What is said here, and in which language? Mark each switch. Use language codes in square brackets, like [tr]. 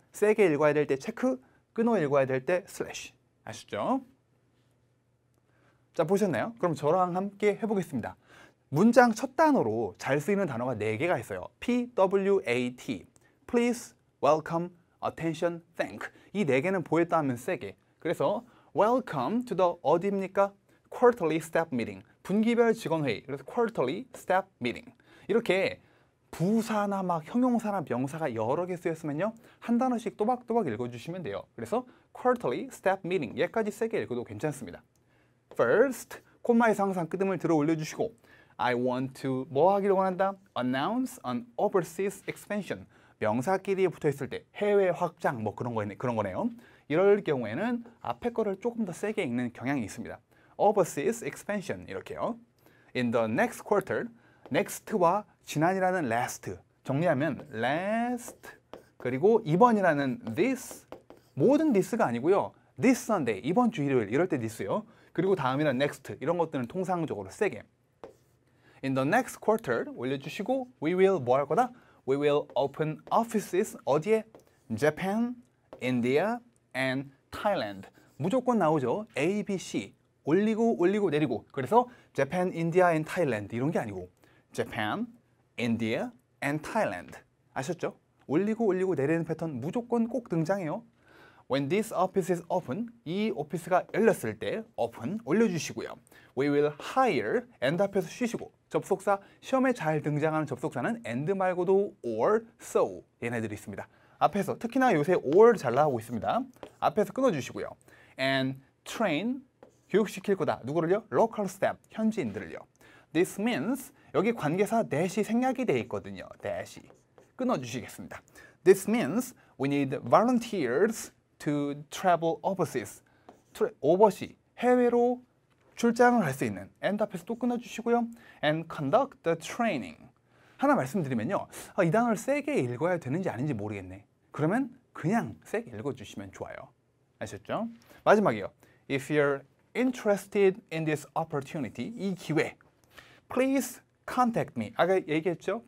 [ko] 세게 읽어야 될 때 체크, 끊어 읽어야 될 때 슬래시. 아시죠? 자, 보셨나요? 그럼 저랑 함께 해보겠습니다. 문장 첫 단어로 잘 쓰이는 단어가 4개가 있어요. [en] PWAT, Please, Welcome, Attention, Thank. [ko] 이 4개는 보였다 하면 세게. 그래서 [en] Welcome to the [ko] 어디입니까? [en] Quarterly Staff Meeting. [ko] 분기별 직원회의. 그래서 [en] Quarterly Staff Meeting. [ko] 이렇게 부사나 막 형용사나 명사가 여러 개 쓰였으면요, 한 단어씩 또박또박 읽어주시면 돼요. 그래서 [en] Quarterly Staff Meeting. [ko] 얘까지 세게 읽어도 괜찮습니다. First, 콤마에서 항상 끄듬을 들어 올려주시고 [en] I want to [ko] 뭐 하기를 원한다? [en] Announce an overseas expansion. [ko] 명사끼리 붙어있을 때 해외 확장 뭐 그런 거네요. 이럴 경우에는 앞에 거를 조금 더 세게 읽는 경향이 있습니다. [en] Overseas expansion 이렇게요. In the next quarter, [ko] next와 지난이라는 last 정리하면 last, 그리고 이번이라는 this, 모든 this가 아니고요, [en] this Sunday, [ko] 이번 주 일요일 이럴 때 this요. 그리고 다음이라는 next, 이런 것들은 통상적으로 세게. [en] In the next quarter [ko] 올려주시고 [en] we will [ko] 뭐 할 거다? [en] We will open offices [ko] 어디에? [en] Japan, India, and Thailand. [ko] 무조건 나오죠. A, B, C. 올리고 내리고. [en] 그래서 Japan, India, and Thailand [ko] 이런 게 아니고 [en] Japan, India, and Thailand. [ko] 아셨죠? 올리고 내리는 패턴 무조건 꼭 등장해요. [en] When this office is open, [ko] 이 오피스가 열렸을 때 [en] open [ko] 올려주시고요. [en] We will hire, [ko] and 앞에서 쉬시고, 접속사, 시험에 잘 등장하는 접속사는 and 말고도 or, so 얘네들이 있습니다. 앞에서 특히나 요새 or 잘 나오고 있습니다. 앞에서 끊어주시고요. [en] And train, [ko] 교육시킬 거다. 누구를요? [en] Local staff, [ko] 현지인들을요. This means, 여기 관계사 that이 생략이 돼 있거든요. that이. 끊어주시겠습니다. [en] This means we need volunteers to travel overseas. [ko] overseas, 해외로 출장을 할 수 있는 and 앞에서 또 끊어주시고요. [en] and conduct the training. [ko] 하나 말씀드리면요, 이 단어를 세게 읽어야 되는지 아닌지 모르겠네. 그러면 그냥 세게 읽어주시면 좋아요. 아셨죠? 마지막이요. [en] If you're interested in this opportunity, [ko] 이 기회, [en] please contact me. [ko] 아까 얘기했죠?